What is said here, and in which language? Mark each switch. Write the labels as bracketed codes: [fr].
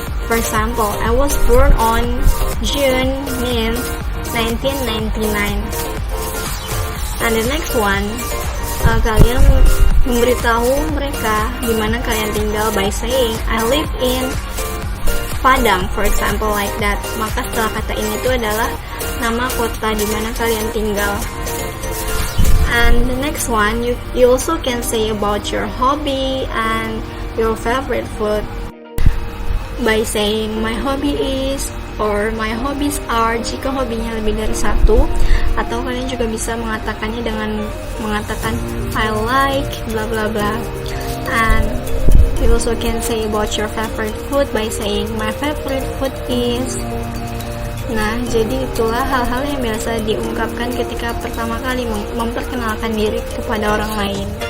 [en] For example, I was born on June 1999. And the next one, [id] kalian memberitahu mereka di mana kalian tinggal [en] by saying I live in Padang, for example, like that. [id] Maka setelah kata ini itu adalah nama kota di mana kalian tinggal. [en] And the next one, you also can say about your hobby and your favorite food by saying my hobby is, or my hobbies are, [id] jika hobinya lebih dari satu. Atau kalian juga bisa mengatakannya dengan mengatakan [en] I like bla bla bla. And you also can say about your favorite food by saying my favorite food is. [id] Nah, jadi itulah hal-hal yang biasa diungkapkan ketika pertama kali memperkenalkan diri kepada orang lain.